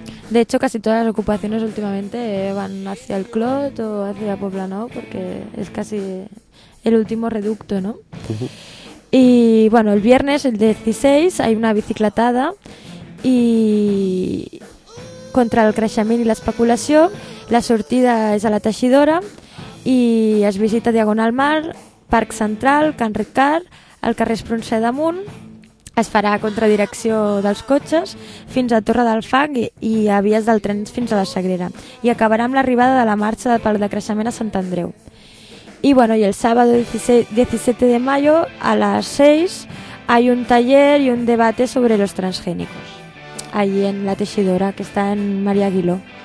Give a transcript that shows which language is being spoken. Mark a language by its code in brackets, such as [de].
[es] De hecho, casi todas las ocupaciones últimamente van hacia el Clot o hacia Poblenou, porque es casi el último reducto, ¿no? Uh-huh. Y bueno, el viernes, el 16, hay una biciclatada y contra el creixement y la especulación. [ca] La sortida es a La Teixidora y es visita Diagonal Mar, Parc Central, Can Ricard, al carrer Espronceda amunt, es farà a contradirecció dels cotxes fins a Torre del Fang i a vies del tren fins a la Sagrera. I acabarà amb l'arribada de la marxa pel decreixement a Sant Andreu. [es] I, bueno, i el sábado 17 de mayo a les 6 hay un taller i un debate sobre los transgénicos. Allí en La Teixidora, que està en Maria Aguiló.